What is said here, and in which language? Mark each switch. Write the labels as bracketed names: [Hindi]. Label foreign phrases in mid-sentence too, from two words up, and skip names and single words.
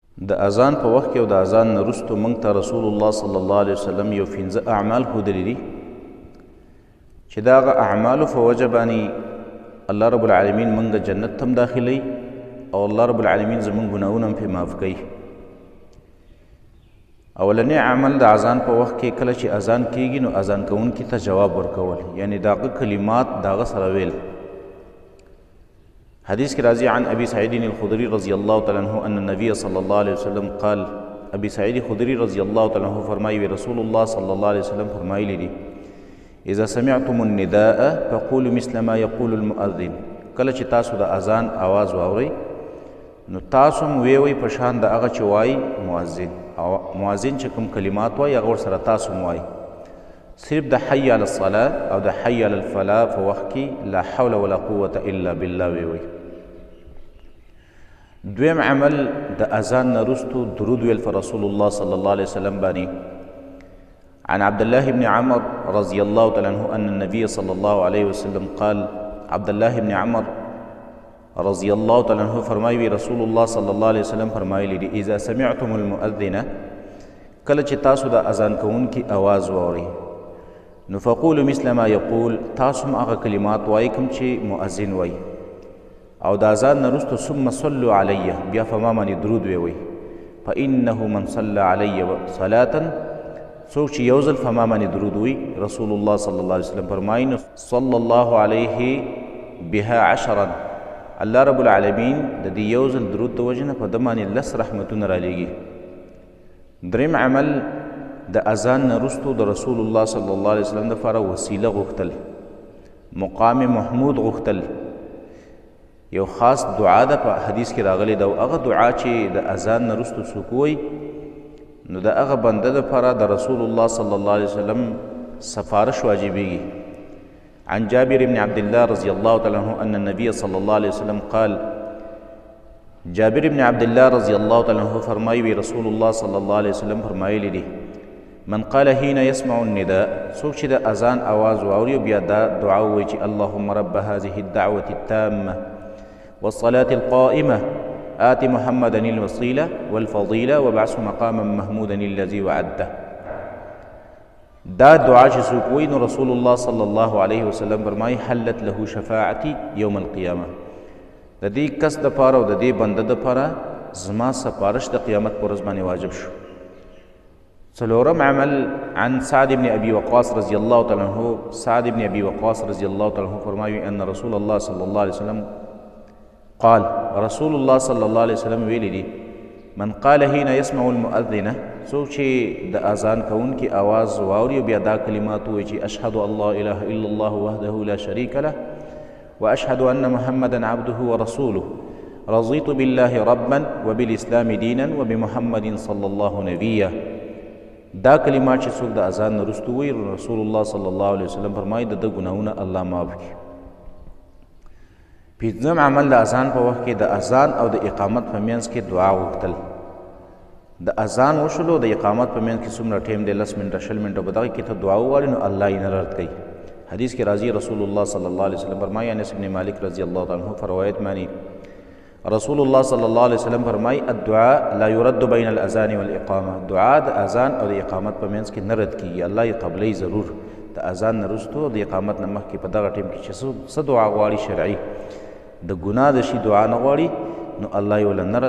[Pashto] د اذان په وخت کې او د اذان نه وروسته موږ ته رسول الله [Arabic] صلی الله علیه وسلم [Pashto] یو 15 اعمال ښودلي دي چې د هغه اعمالو په وجه باندې [Arabic] الله رب العالمین [Pashto] موږ جنت ته هم داخلوي او [Arabic] الله رب العالمین [Pashto] زموږ ګناهونه هم پرې معاف کوي. اولنی عمل د اذان په وخت کې کله چې اذان کیږي نو اذان کوونکي ته جواب ورکول، یعنی د هغه کلمات د هغه سره ویل. [Urdu] حدیث کی [Arabic] راضی عن ابی سعید الخدری رضی اللہ تعالی عنہ ان النبی صلی اللہ علیہ وسلم قال، ابی سعید خدری رضی اللہ تعالی عنہ فرمائی رسول اللہ صلی اللہ علیہ وسلم فرمائی لی اذا سمعتم النداء فقولوا مثل ما يقول المؤذن، [Pashto] کله چې تاسو د اذان आवाज واورئ نو تاسو هم ویوئ په شان د هغه چې وایي مؤذن، او مؤذن چې کوم کلمات وایي هغه ورسره تاسو هم وایي. صرف د [Arabic] حی علی الصلاة [Pashto] او د [Arabic] حی علی الفلاح [Pashto] په وخت کې [Arabic] لا حول ولا قوة الا بالله [Pashto] ویوئ. دویم عمل د اذان نه وروسته درود ویل پر رسول الله [Arabic] صلی الله علیه وسلم [Pashto] باندې. [Arabic] عن عبد الله بن عمر رضی الله تعالی عنه ان النبي صلی الله علیه وسلم قال، [Pashto] عبد الله بن عمر [Arabic] رضی الله تعالی عنه [Pashto] فرمایي رسول الله [Arabic] صلی الله علیه وسلم [Pashto] فرمایلی دي [Arabic] اذا سمعتم المؤذن، [Pashto] کله چې تاسو د اذان کوونکي आवाज واورئ نو [Arabic] فقولوا مثل ما يقول، [Pashto] تاسو هم هغه کلمات وایئ کوم چې مؤذن وایي. او د اذان نه وروسته [Arabic] ثم صلوا علیه، [Pashto] بیا په ما باندې درود ویوئ. [Arabic] فانه من صلى علی صلاة، [Pashto] څوک چې یو ځل په ما باندې درود وایي رسول الله [Arabic] صلی الله علیه وسلم [Pashto] فرمایي نو [Arabic] صلی الله علیه بها عشرا، الله رب العالمین [Pashto] د دې یو ځل درود د وجې نه په ده باندې 10 رحمتونه رالیږي. دریم عمل د اذان نه وروسته د رسول الله [Arabic] صلی الله علیه وسلم [Pashto] دپاره وسیله غوښتل، [Arabic] مقام محمود [Pashto] غوښتل. یو خاص دعا ده په حدیث کې راغلی ده، او هغه دعا چې د اذان نه وروسته څوک وایي نو د هغه بنده دپاره د رسول الله [Arabic] صلی الله علیه وسلم [Pashto] سفارش واجبیږي. [Arabic] عن جابر بن عبد الله رضی الله تعالی عنه ان النبي صلی الله علیه وسلم قال، [Pashto] جابر بن عبد الله [Arabic] رضی الله تعالی عنه [Pashto] فرمایي رسول الله [Arabic] صلی الله علیه وسلم [Pashto] فرمایلی دي [Arabic] من قال حين يسمع النداء، [Pashto] څوک چې د اذان आवाज واوري بیا دا دعا وایي چې [Arabic] اللهم رب هذه الدعوة التامة والصلاة القائمة آت محمدا الوسيلة والفضيلة وابعثه مقاما محمودا الذي وعده. [Pashto] دا دعا چې څوک وایي نو رسول الله [Arabic] صلی الله علیه وسلم [Pashto] فرمایي [Arabic] حلت له شفاعتي یوم القیامة، [Pashto] د دې کس دپاره او د دې بنده دپاره زما سپارش د قیامت په ورځ باندې واجب شو. څلورم عمل [Arabic] عن سعد بن ابي وقاص رضی الله تعالی عنه، سعد بن ابي وقاص رضی الله تعالی عنه [Pashto] فرمایي [Arabic] ان رسول الله صلی الله علیه وسلم قال، [Pashto] رسول الله [Arabic] صلی الله علیه وسلم [Pashto] ویلی دي [Arabic] من قال حين يسمع المؤذن، [Pashto] څوک چې د اذان کوونکي आवाज واوري بیا دا کلمات وایي چې [Arabic] اشهد ان لا اله الا الله وحده لا شريك له واشهد ان محمدا عبده ورسوله رضيت بالله ربا وبالاسلام دينا وبمحمد صلى الله نبيا. [Pashto] دا کلمات چې څوک د اذان نه وروسته وایي رسول الله [Arabic] صلی الله علیه وسلم [Pashto] فرمایي د ده ګناهونه الله معاف کړي. پنځم عمل د اذان په وخت کې د اذان او د اقامت په منځ کې دعا غوښتل. د اذان وشلو د اقامت په منځ کې څومره ټیم دی 10 منټه 20 منټه په دغه کې ته دعا ووایې نو الله یې نه رد کوي. حدیث کې راځي رسول الله [Arabic] صلی الله علیه وسلم [Pashto] فرمایي انس بن مالک [Arabic] رضی الله عنه [Pashto] په روایت باندې رسول الله [Arabic] صلی الله علیه وسلم [Pashto] فرمایي [Arabic] الدعاء لا يرد بین الاذان والاقامه، [Pashto] دعا د اذان او د اقامت په منځ کې نه رد کیږي، الله یې قبلوي ضرور. د اذان نه وروسته د اقامت نه مخکې په دغه ټیم کې چې څه دعا غواړي شرعي د ګناه د شي دعا نه غواړي نو الله یې ولې نه رد